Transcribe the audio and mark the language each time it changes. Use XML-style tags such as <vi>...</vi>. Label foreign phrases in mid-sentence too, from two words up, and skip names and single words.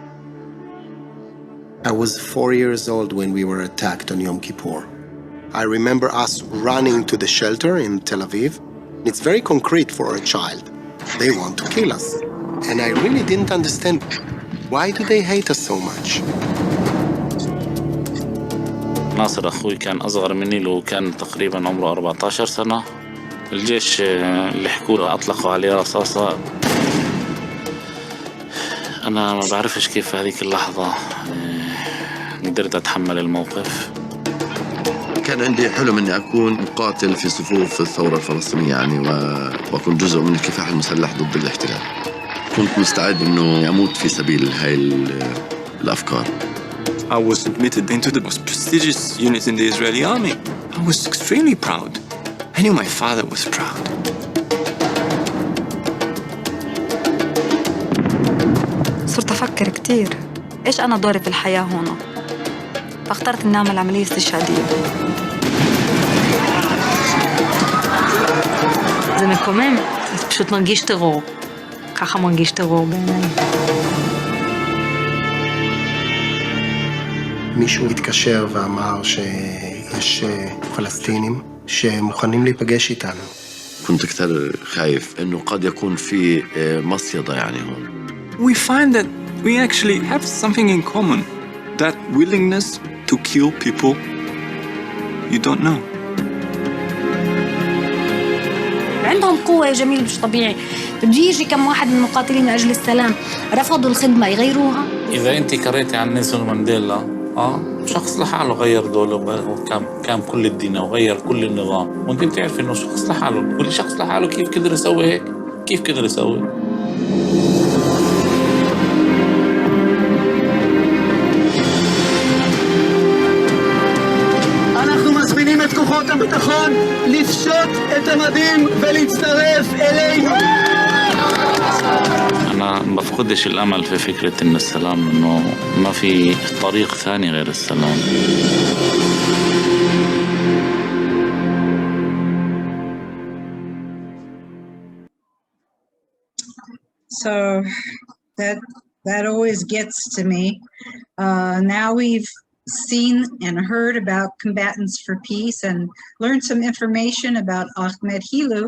<en>I was 4 years old when we were attacked on Yom Kippur. I remember us running to the shelter in Tel Aviv. It's very concrete for a child. They want to kill us. And I really didn't understand, why do they hate us so much?</en> <ar>ناصر أخوي كان أصغر مني لو كان تقريبا عمره 14 سنة. الجيش اللي حكوا أطلقوا عليه رصاصة. أنا ما بعرفش كيف في هذيك اللحظة قدرت أتحمل الموقف. كان عندي حلم أني أكون مقاتل في صفوف الثورة الفلسطينية يعني وأكون جزء من الكفاح المسلح ضد الاحتلال. كنت مستعد أنه أموت في سبيل هاي الأفكار.</ar> <en>I was admitted into the most prestigious unit in the Israeli army. I was extremely proud. I knew my father was proud.</en> <ar>صرت أفكر كتير إيش أنا دوري في الحياة هنا؟ فاخترت إني أعمل عملية استشهادية.</ar> <he>זה מקומם, זה פשוט מרגיש טרור. ככה מרגיש טרור בעיניי. מישהו התקשר ואמר שיש פלסטינים שמוכנים להיפגש איתנו.</he> <ar>كنت كتير خايف إنه قد يكون في مصيدة يعني هون.</ar> <en>We find that we actually have something in common. That willingness to kill people you don't know.</en> <ar>عندهم قوة يا جميل مش طبيعي. بده يجي كم واحد من المقاتلين من أجل السلام رفضوا الخدمة يغيروها. إذا أنت قريتي عن نيلسون مانديلا شخص لحاله غير دوله وكان كل الدين وغير كل النظام، وانت بتعرف انه شخص لحاله، كل شخص لحاله كيف قدر يسوي هيك؟ كيف قدر يسوي؟</ar> <he>אנחנו מזמינים את כוחות הביטחון לפשוט את המדים ולהצטרף אלינו.</he> <ar>أنا بفقدش الأمل في فكرة إن السلام إنه ما في طريق ثاني غير السلام.</ar> <en>So that always gets to me. Now we've seen and heard about Combatants for Peace and learned some information about Ahmed Helou.</en>